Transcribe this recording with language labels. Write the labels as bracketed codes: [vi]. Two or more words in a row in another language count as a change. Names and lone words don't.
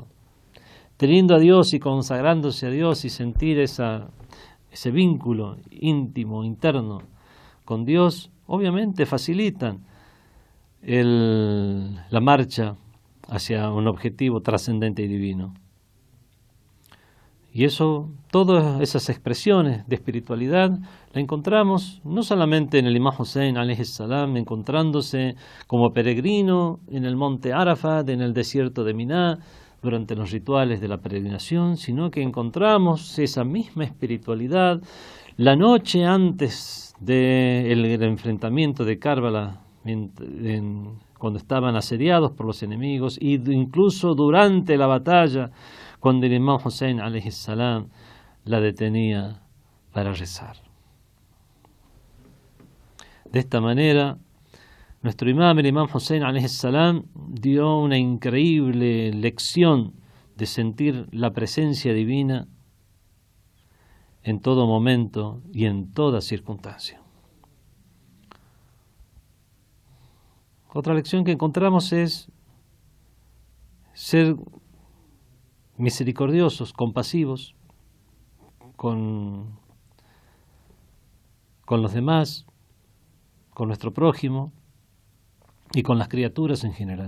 [es] Teniendo a Dios y consagrándose a Dios y sentir ese vínculo íntimo, interno con Dios, obviamente facilitan la marcha hacia un objetivo trascendente y divino. Y eso, todas esas expresiones de espiritualidad la encontramos no solamente en el imam Hussein [ar] عليه السلام, [es] encontrándose como peregrino en el monte Arafat, en el desierto de Miná, durante los rituales de la peregrinación, sino que encontramos esa misma espiritualidad la noche antes del enfrentamiento de Karbala, cuando estaban asediados por los enemigos, y incluso durante la batalla, cuando el imam Hussein [ar] عليه السلام [es] la detenía para rezar. De esta manera, nuestro imam, el imam Hussein [ar] عليه السلام, [es] dio una increíble lección de sentir la presencia divina en todo momento y en toda circunstancia. Otra lección que encontramos es ser misericordiosos, compasivos con los demás, con nuestro prójimo y con las criaturas en general.